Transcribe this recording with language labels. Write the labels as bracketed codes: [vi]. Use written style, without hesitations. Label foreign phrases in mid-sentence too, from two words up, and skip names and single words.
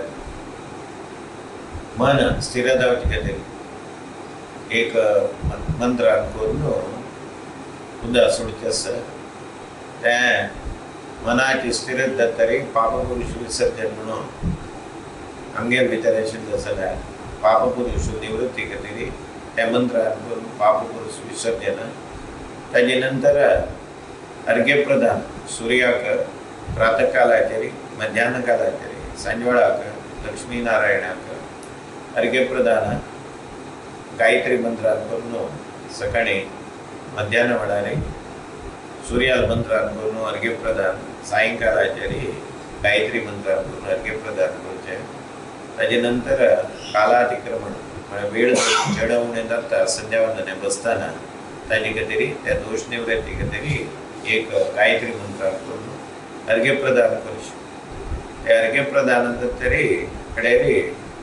[kok] मन स्थिर जावचें तरी एक मंत्रान करून उदक सोडचें आसा तें मनाची स्थिरत जातरी पापपुरुष विसर्जन म्हणून आमगे भितर आशिल्लें जाल्यार पापपुरुष निवृत्ती खातीर त्या मंत्रान करून पापपुरुष विसर्जन ताजे नंतर अर्घ्य प्रदान सूर्याक प्रातः कालाचेर मध्यान कालाचेर सांजवेळाक लक्ष्मी नारायणाक अर्घ्य प्रदान गायत्री मंत्रान करून सकाळी मध्यान वेळार सूर्याल मंत्रान करून अर्घ्य प्रदान सायंकाळाचेर गायत्री मंत्रान करून अर्घ्य प्रदान करचें ताजे नंतर कालातिक्रमण म्हळ्यार वेळ चडवणे जाता संध्यावंदने बसतना ताजे खातीर त्या दोश निवृत्ती खातीर एक गायत्री मंत्रान करून अर्घ्य प्रदान करचें त्या अर्घ्य प्रदान तरी कडेर